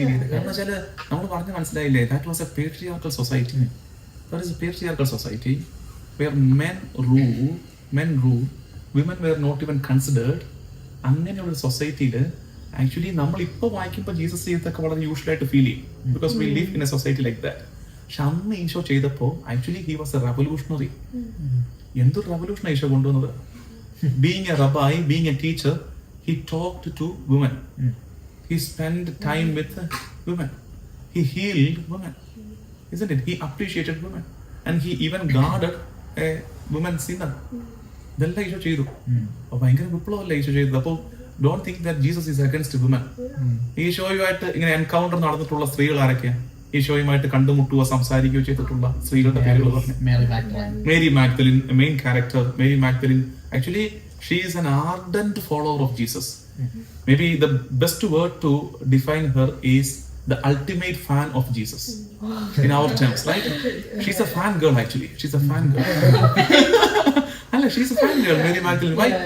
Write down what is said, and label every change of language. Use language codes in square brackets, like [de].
[ml] കാരണം വെച്ചാല് നമ്മൾ പറഞ്ഞ് മനസ്സിലായില്ലേ, [en] that was a patriarchal society. That is a patriarchal society where men rule, women were not even considered. [ml] അങ്ങനെയുള്ള സൊസൈറ്റിയിൽ ആക്ച്വലി നമ്മൾ ഇപ്പൊ വായിക്കുമ്പോൾ ജീസസ് ചെയ്തൊക്കെ വളരെ യൂഷ്വൽ ആയിട്ട് ഫീൽ ചെയ്യും, [en] Because we live in a society like that. [ml] പക്ഷെ അന്ന് ഈശോ ചെയ്തപ്പോ actually [en] He was a revolutionary. [ml] എന്തൊരു റെവല്യൂഷൻ ഈശോ കൊണ്ടുവന്നത്. [en] Being a rabbi, being a teacher, he talked to women. He spent time with women. He healed women, isn't it? He appreciated women, and he even guarded a woman sinner. [ml] ഇതെല്ലാം ഈശോ ചെയ്തു. അപ്പൊ ഭയങ്കര വിപ്ലവമല്ല ഈശോ ചെയ്തത്. അപ്പോൾ [en] Don't think that Jesus is against woman. [ml] ഈശോയുമായിട്ട് ഇങ്ങനെ encounter നടന്നിട്ടുള്ള സ്ത്രീകൾ ആരൊക്കെയാ? ഈശോയുമായിട്ട് കണ്ടുമുട്ടുകയോ സംസാരിക്കുകയോ ചെയ്തിട്ടുള്ള സ്ത്രീകളുടെ പേരുകൾ പറഞ്ഞു. [en] Mary Magdalene. Mary Magdalene, a main character. Mary Magdalene, actually, she is an ardent follower of Jesus. Maybe the best word to define her is the ultimate fan of Jesus. In our terms, right? She's a fan girl, actually. She's a fan girl. She's a fan girl, Mary Magdalene. Why?